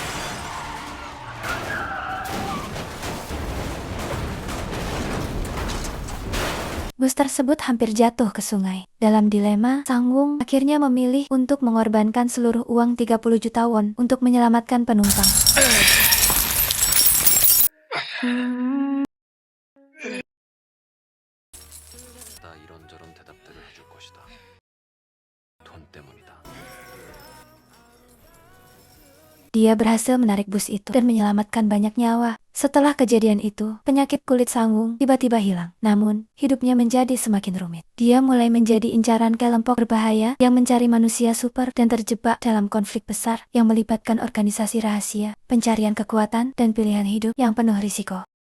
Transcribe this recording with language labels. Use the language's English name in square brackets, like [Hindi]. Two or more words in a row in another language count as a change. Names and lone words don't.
[Indonesian] Bus tersebut hampir jatuh ke sungai. Dalam dilema, Sangung akhirnya memilih untuk mengorbankan seluruh uang 30 juta won untuk menyelamatkan penumpang. [Korean] 나 이런저런 대답들을 해줄 것이다. 돈 때문이다. [Indonesian] Dia berhasil menarik bus itu dan menyelamatkan banyak nyawa. Setelah kejadian itu, penyakit kulit Sangung tiba-tiba hilang. Namun, hidupnya menjadi semakin rumit. Dia mulai menjadi incaran kelompok berbahaya yang mencari manusia super dan terjebak dalam konflik besar yang melibatkan organisasi rahasia, pencarian kekuatan, dan pilihan hidup yang penuh risiko.